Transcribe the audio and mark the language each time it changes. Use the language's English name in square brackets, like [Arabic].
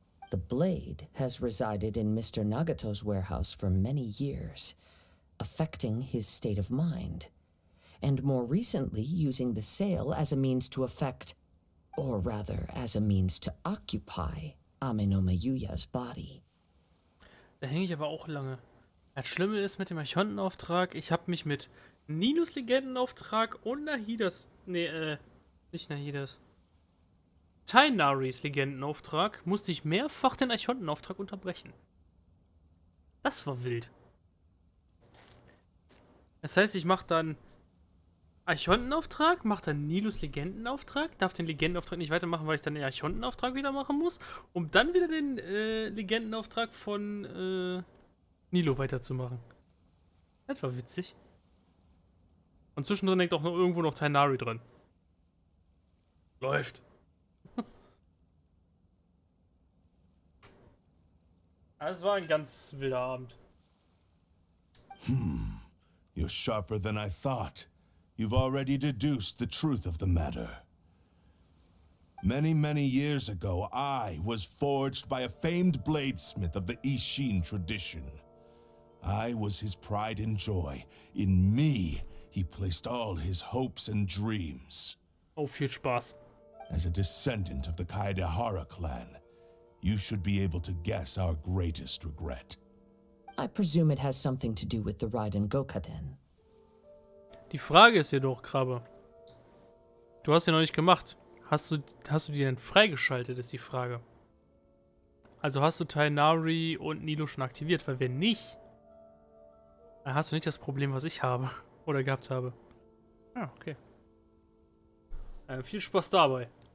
[English] The blade has resided in Mr. Nagato's warehouse for many years, affecting his state of mind, and more recently using the sale as a means to affect, or rather as a means to occupy, Ame-no-Me Yuya's body. [German] Da hänge ich aber auch lange. Das Schlimme ist mit dem Archontenauftrag, ich habe mich mit Ninos Legendenauftrag und Nahidas, nicht Nahidas, Tainaris Legendenauftrag, musste ich mehrfach den Archontenauftrag unterbrechen. Das war wild. Das heißt, ich mache dann Archontenauftrag, mache dann Nilos Legendenauftrag, darf den Legendenauftrag nicht weitermachen, weil ich dann den Archontenauftrag wieder machen muss, um dann wieder den Legendenauftrag von Nilo weiterzumachen. Das war witzig. Und zwischendrin hängt auch noch irgendwo noch Tainari dran. Läuft. Es war ein ganz wilder Abend. [English] You're sharper than I thought. You've already deduced the truth of the matter. Many, many years ago, I was forged by a famed bladesmith of the Ishin tradition. I was his pride and joy. In me, he placed all his hopes and dreams. [German] Oh, viel Spaß. [English] As a descendant of the Kaedehara clan, you should be able to guess our greatest regret. I presume it has something to do with the Raiden Gokaden. [German] Die Frage ist jedoch, Krabbe. Du hast den noch nicht gemacht. Hast du die denn freigeschaltet, ist die Frage. Also hast du Tighnari und Nilo schon aktiviert? Weil wenn nicht, dann hast du nicht das Problem, was ich habe. Oder gehabt habe. Ah, okay. Viel Spaß dabei.